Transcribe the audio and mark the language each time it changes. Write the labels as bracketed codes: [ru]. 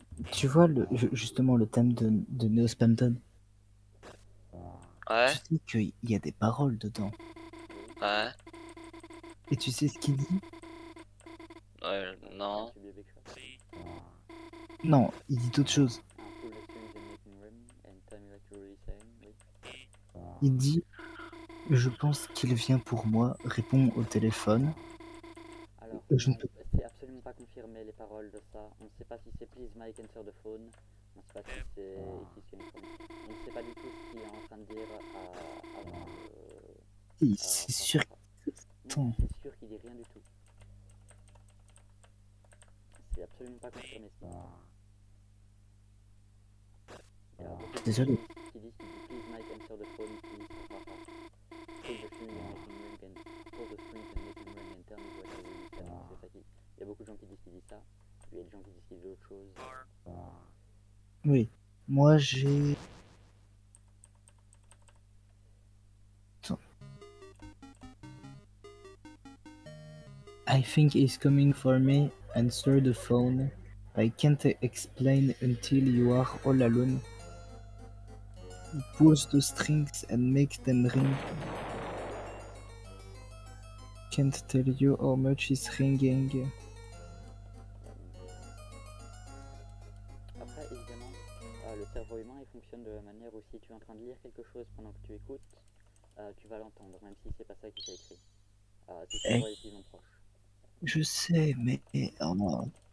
[fr] Tu vois justement le thème de Neo Spampton. Ouais. Tu sais qu'il y a des paroles dedans. Ouais. Et tu sais ce qu'il dit? Ouais, non. [en] Tu be a big shot. [fr] Non, il dit d'autres choses. [en] Pull the strings and making room, and tell me what you're really saying, [fr] oui. Il dit je pense qu'il vient pour moi, réponds au téléphone. Alors, Je ne non, peux- c'est absolument pas confirmé les paroles de ça. On ne sait pas si c'est [en] please Mike answer the phone. [fr] On ne sait pas si c'est [en] it is coming from. [fr] On ne sait pas du tout ce qu'il est en train de dire avant le. C'est sûr. Non, c'est sûr qu'il dit rien du tout. C'est absolument pas confirmé ça. Il y a beaucoup de Désolé. gens qui disent [en] please Mike answer the phone, please. Pull the string and making ring and pull the strings and making ring and tell me what you're really saying. [fr] C'est ça qui. Il y a beaucoup de gens qui disent qu'il dit ça. Il y a des gens qui disent qu'il dit autre chose. Oui. Moi j'ai. Attends. [en] I think he's coming for me. Answer the phone. I can't explain until you are all alone. Pulls the strings and make them ring. Can't tell you how much is ringing. [fr] Après, évidemment, le cerveau humain il fonctionne de la manière où si tu es en train de lire quelque chose pendant que tu écoutes, tu vas l'entendre, même si c'est pas ça qui t'a écrit. Si c'est relativement proche. Je sais, mais oh non.